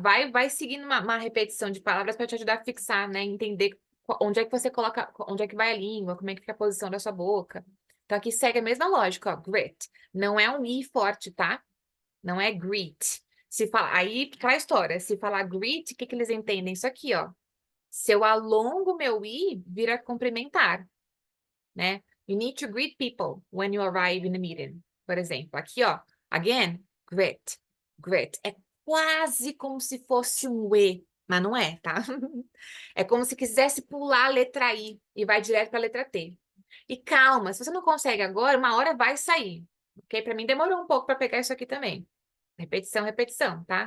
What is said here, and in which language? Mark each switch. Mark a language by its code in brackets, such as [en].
[pt] Vai seguindo uma repetição de palavras para te ajudar a fixar, né? Entender onde é que você coloca, onde é que vai a língua, como é que fica a posição da sua boca. Então aqui segue a mesma lógica, ó, grit. Não é um I forte, tá? Não é greet. Se fala, aí aquela história, se falar greet, o que eles entendem? Isso aqui, ó. Se eu alongo meu I, vira cumprimentar, né? [en] You need to greet people when you arrive in the meeting. [pt] Por exemplo, aqui, ó. Again, greet. Greet. É quase como se fosse um E, mas não é, tá? É como se quisesse pular a letra I e vai direto para a letra T. E calma, se você não consegue agora, uma hora vai sair. Ok? Para mim demorou um pouco para pegar isso aqui também. Repetição, repetição, tá?